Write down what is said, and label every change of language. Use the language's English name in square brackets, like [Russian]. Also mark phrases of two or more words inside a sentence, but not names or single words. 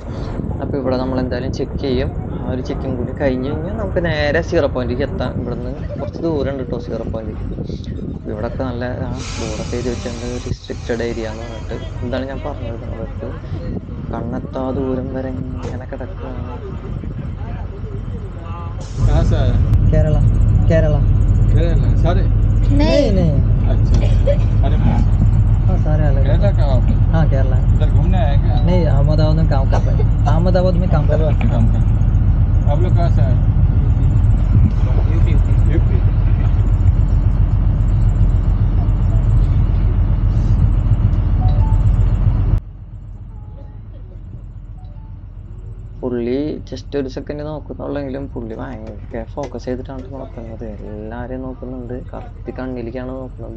[Malayalam] അപ്പൊ ഇവിടെ നമ്മൾ എന്തായാലും ചെക്ക് ചെയ്യും. ആ ഒരു ചെക്കിങ് കൂടി കഴിഞ്ഞ് കഴിഞ്ഞാൽ നമുക്ക് നേരെ 0 പോയിന്റിലേക്ക് എത്താം. ഇവിടുന്ന് കുറച്ച് ദൂരം ഉണ്ട് കേട്ടോ 0 പോയിന്റിലേക്ക്. ഇവിടൊക്കെ നല്ല ബോർഡൊക്കെ എഴുതി വെച്ചിട്ടുണ്ട്, [English] restricted area [Malayalam] എന്ന് പറഞ്ഞിട്ട്. എന്താണ് ഞാൻ പറഞ്ഞത് നിങ്ങളടുത്ത്, കണ്ണെത്താ ദൂരം വരെ ഇങ്ങനെ കിടക്കുകയാണ്. [Hindi] कहाँ से आया? കേരള കേരള केरला सारे? नहीं अच्छा अरे हाँ सारे अलग है। केरला कहाँ पे? हाँ केरला है। इधर घूमने आए क्या? नहीं अहमदाबाद में काम कर रहे हैं। अहमदाबाद में काम कर रहे अहमदाबाद में हैं। काम कर। आप लोग कहाँ से आए? यूपी यूपी। [Malayalam] പുള്ളി ജസ്റ്റ് ഒരു സെക്കൻഡ് നോക്കുന്നുള്ളെങ്കിലും പുള്ളി ഭയങ്കര ഫോക്കസ് ചെയ്തിട്ടാണ് നോക്കുന്നത്. എല്ലാരെയും നോക്കുന്നുണ്ട്, കറക്റ്റ് കണ്ണിലേക്കാണ് നോക്കുന്നത്.